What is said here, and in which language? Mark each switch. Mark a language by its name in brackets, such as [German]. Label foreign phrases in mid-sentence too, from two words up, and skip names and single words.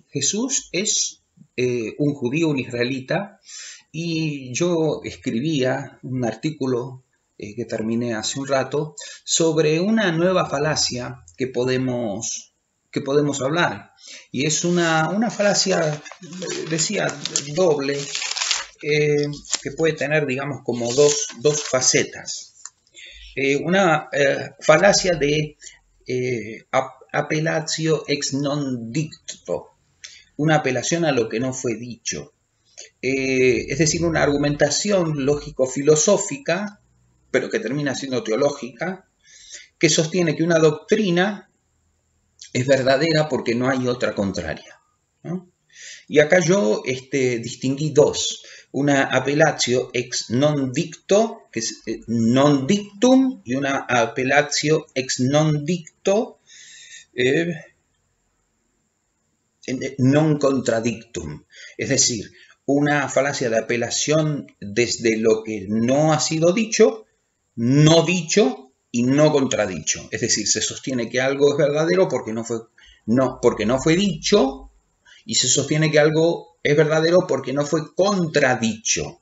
[Spanish] Jesús es un judío, un israelita, y yo escribía un artículo que terminé hace un rato sobre una nueva falacia que podemos que podemos hablar. Y es una falacia, decía, doble, que puede tener, digamos, como dos facetas. Una falacia de [Latin] appelatio ex non dicto, [Spanish] una apelación a lo que no fue dicho. Es decir, una argumentación lógico-filosófica, pero que termina siendo teológica, que sostiene que una doctrina es verdadera porque no hay otra contraria, ¿no? Y acá yo distinguí dos, una [Latin] appelatio ex non dicto, [Spanish] que es [Latin] non dictum, [Spanish] y una [Latin] appelatio ex non dicto, non contradictum, [Spanish] es decir, una falacia de apelación desde lo que no ha sido dicho, no dicho y no contradicho. Es decir, se sostiene que algo es verdadero porque no fue dicho, y se sostiene que algo es verdadero porque no fue contradicho.